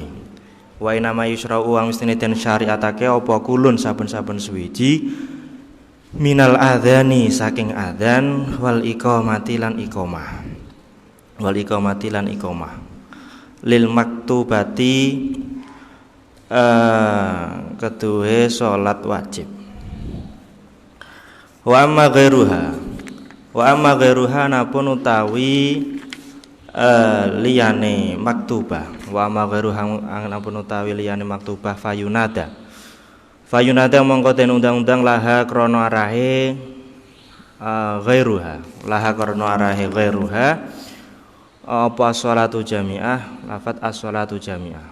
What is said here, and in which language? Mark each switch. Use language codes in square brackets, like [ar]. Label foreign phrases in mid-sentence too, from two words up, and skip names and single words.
[ar] وإنما يشرع [jv] ang mestine den syariatake apa kulun saben-saben suwiji [ar] من الأذان [jv] saking adzan [ar] والإقامة [jv] lan iqamah. [ar] للمكتوبة [jv] keduwe salat wajib. [ar] وأما غيرها وأما غيرها [jv] napun utawi liyane maktubah. [ar] وأما غيرها [jv] napun utawi liyane maktubah fayunada mongko den undang-undang laha krana arahe ghairuha apa [ar] الصلاة جامعة [jv] lafat [ar] الصلاة جامعة.